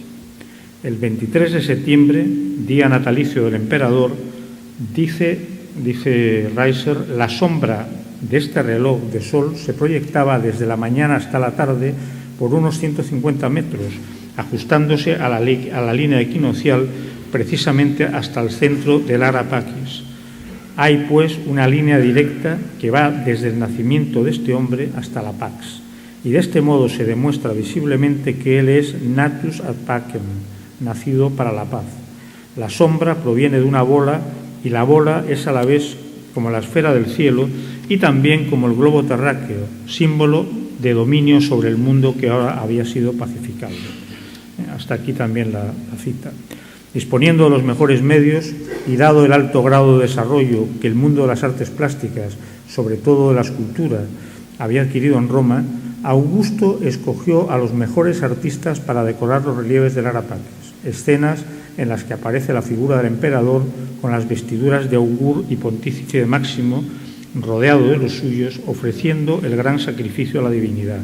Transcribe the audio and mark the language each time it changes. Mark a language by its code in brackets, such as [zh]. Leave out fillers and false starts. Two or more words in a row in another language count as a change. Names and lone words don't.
[es] El 23 de septiembre, día natalicio del emperador, dice Reiser, la sombra de este reloj de sol se proyectaba desde la mañana hasta la tarde por unos 150 metros, ajustándose a la línea equinoccial precisamente hasta el centro del Ara Pacis. Hay, pues, una línea directa que va desde el nacimiento de este hombre hasta la Pax, y de este modo se demuestra visiblemente que él es [la] natus ad pacem, [es] nacido para la paz. La sombra proviene de una bola, y la bola es a la vez como la esfera del cielo y también como el globo terráqueo, símbolo de dominio sobre el mundo que ahora había sido pacificado. Hasta aquí también la cita. Disponiendo de los mejores medios y dado el alto grado de desarrollo que el mundo de las artes plásticas, sobre todo de la escultura, había adquirido en Roma, Augusto escogió a los mejores artistas para decorar los relieves del Ara Pacis, escenas en las que aparece la figura del emperador con las vestiduras de augur y pontífice máximo, rodeado de los suyos, ofreciendo el gran sacrificio a la divinidad.